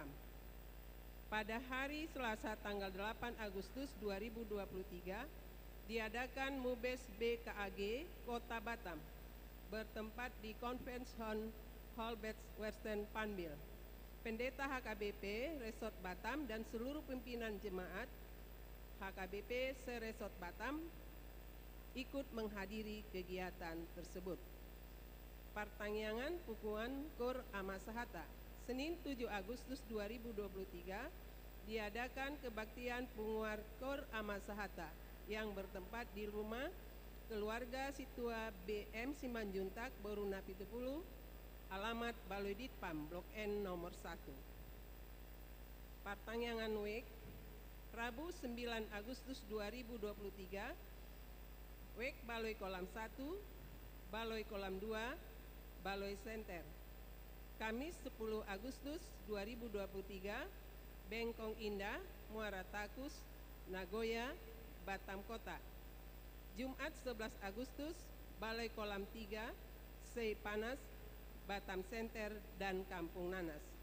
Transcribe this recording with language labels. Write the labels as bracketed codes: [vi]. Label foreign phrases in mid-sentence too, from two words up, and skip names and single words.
[id] Pada hari Selasa tanggal 8 Agustus 2023 diadakan MUBES BKAG Kota Batam bertempat di Conference Hall Western Panbil. Pendeta HKBP Resort Batam dan seluruh pimpinan jemaat HKBP se-Resort Batam ikut menghadiri kegiatan tersebut. [bbc] Partangyangan Pukuan Kor Amasahata. [id] Senin 7 Agustus 2023 diadakan kebaktian Punguar Kor Amasahata yang bertempat di rumah keluarga Situa BM Simanjuntak Boruna Pitupulu, alamat Baloi Ditpam Blok N nomor 1. Partangyangan WEK Rabu 9 Agustus 2023 WEK Baloi Kolam 1, Baloi Kolam 2, Baloi Center. Kamis 10 Agustus 2023, Bengkong Indah, Muara Takus, Nagoya, Batam Kota. Jumat 11 Agustus, Balai Kolam 3, Sei Panas, Batam Center, dan Kampung Nanas.